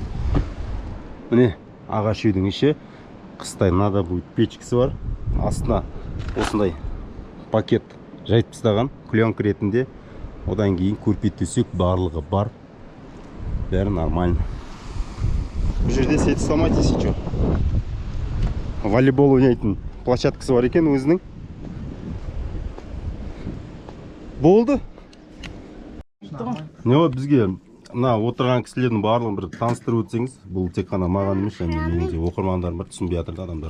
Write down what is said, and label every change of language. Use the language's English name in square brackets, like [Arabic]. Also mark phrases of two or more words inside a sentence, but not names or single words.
[Kazakh] Міне, ағаш үйдің іші. Қыстай мынада будет печкасы бар. Астына осындай пакет жайып тастаған, клеенка ретінде. Одан кейін көрпе төсек барлығы бар. [Russian] Бәрі нормально. [Kazakh] Бұл жерде [Russian] сеть сломать, если что. [Kazakh] Волейбол ойнайтын площадкасы бар екен өзінің. Болды. Не вот бізге мына отырған кісілердің барлығын бір таныстырып өтсеңіз, бұл тек қана маған емес, меніңше оқырмандарым бар, түсінбей жатыр адамдар.